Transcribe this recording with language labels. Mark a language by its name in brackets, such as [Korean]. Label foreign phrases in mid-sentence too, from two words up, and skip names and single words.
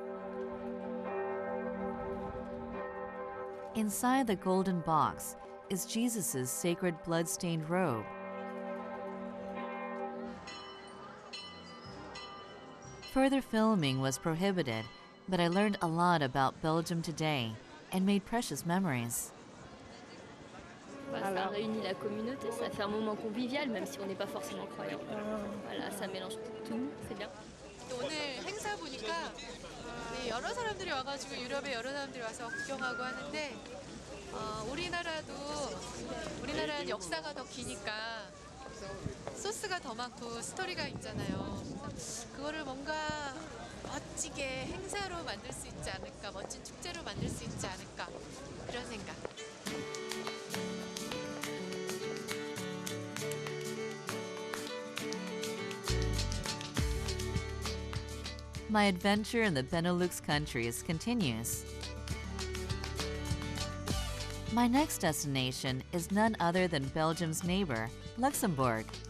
[English] Inside the golden box is Jesus' sacred blood-stained robe. Further filming was prohibited, but I learned a lot about Belgium today and made precious memories. [French] Ça réunit la communauté, ça fait un moment convivial, même si on n'est pas forcément croyant. Voilà, ça mélange tout, c'est bien. [Korean] 오늘 행사 보니까 여러 사람들이 와가지고 유럽에 여러 사람들이 와서 구경하고 하는데 우리나라는 역사가 더 기니까 소스가 더 많고 스토리가 있잖아요. 그거를 뭔가 멋지게 행사로 만들 수 있지 않을까, 멋진 축제로 만들 수 있지 않을까 그런 생각. [English] My adventure in the Benelux countries continues. My next destination is none other than Belgium's neighbor, Luxembourg.